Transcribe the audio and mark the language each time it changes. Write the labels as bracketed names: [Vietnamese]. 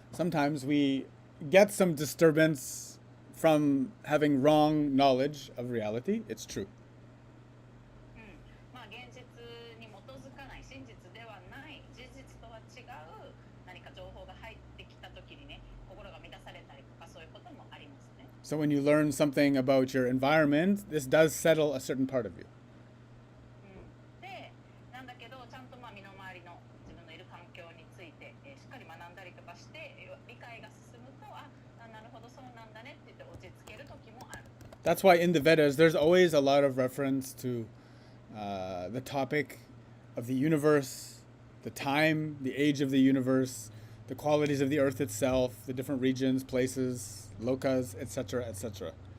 [English] sometimes we get some disturbance from having wrong knowledge of reality. It's true. [Japanese] まあ、現実に基づかない真実ではない事実とは違う何か情報が入ってきた時にね、心が乱されたりとかそういうこともありますね。 [English] So when you learn something about your environment, this does settle a certain part of you. [Japanese] で、なんだけどちゃんとまあ身の回りの自分のいる環境について、しっかり学んだりとかして理解が進むと、なるほどそうなんだねって言って落ち着ける時もある。 [English] That's why in the Vedas, there's always a lot of reference to the topic of the universe, the time, the age of the universe, the qualities of the earth itself, the different regions, places, lokas, etc., etc.